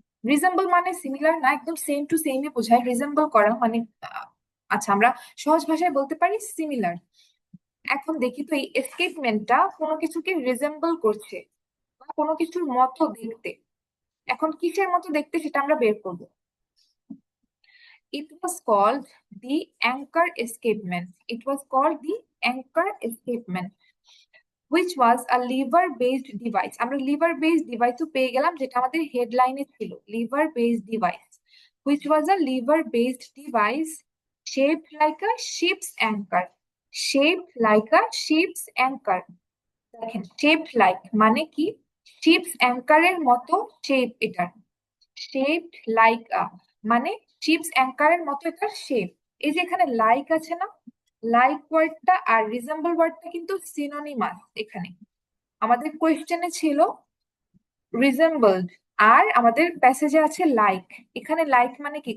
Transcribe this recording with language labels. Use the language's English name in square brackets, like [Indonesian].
[Bangla] Resemble মানে similar না, একদম সেম টু সেমই বোঝায়। রিজেম্বল করা মানে আচ্ছা, আমরা সহজ ভাষায় বলতে পারি সিমিলার। এখন দেখি তো এই এস্কেপমেন্টটা কোনো কিছুকে রিজেম্বল করছে বা কোনো কিছুর মতো দেখতে। এখন কিসের মতো দেখতে সেটা আমরা বের করবো। [English] It was called the anchor escapement. It was called the anchor escapement, which was a lever based device. আমরা lever based device ও পেয়ে গেলাম, [Bangla] যেটা আমাদের হেডলাইনে ছিল, [English] lever based device, which was a lever based device shaped like a ship's anchor. Shaped like a ship's anchor. [Bangla] দেখেন, shaped like মানে কি? ship's anchor এর মতো শেপ এটার। shaped like a মানে শিপস অ্যাঙ্কারের মতো একটা শেপ। এই যে এখানে লাইক আছে না, লাইক ওয়ার্ডটা আর রিজেম্বল ওয়ার্ডটা কিন্তু সিনোনিমাস। এখানে আমাদের কোয়েশ্চেনে ছিল রিজেম্বলড, আর আমাদের প্যাসেজে আছে লাইক। এখানে লাইক মানে কি?